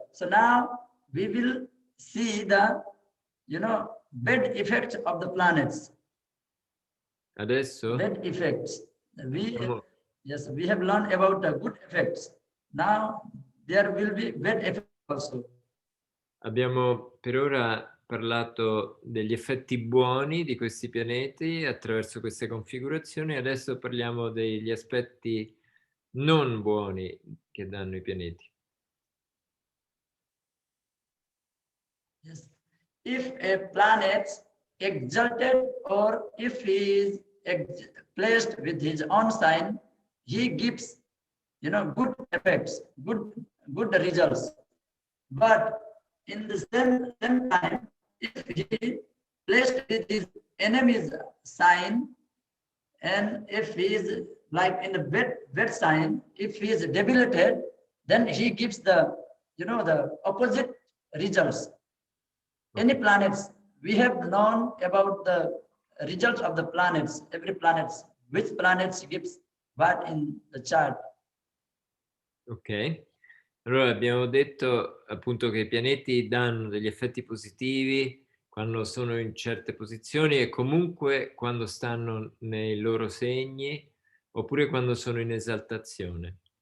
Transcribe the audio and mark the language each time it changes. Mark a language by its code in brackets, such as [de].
[en] So now we will see the, bad effects of the planets. [it] Adesso [en] Bad effects. We have learned about the good effects. Now there will be bad effects also. [it] abbiamo per ora parlato degli effetti buoni di questi pianeti attraverso queste configurazioni, adesso parliamo degli aspetti non buoni che danno i pianeti. [en] Yes. If a planet exalted or if he is placed with his own sign, he gives, good effects, good results. But in the same time, if he placed with his enemy's sign, and if he is like in a bad sign, if he is debilitated, then he gives the opposite results. Any planets, we have known about the results of the planets, every planet, which planets gives what in the chart. [it] Ok, allora abbiamo detto appunto che i pianeti danno degli effetti positivi quando sono in certe posizioni e comunque quando stanno nei loro segni oppure quando sono in esaltazione.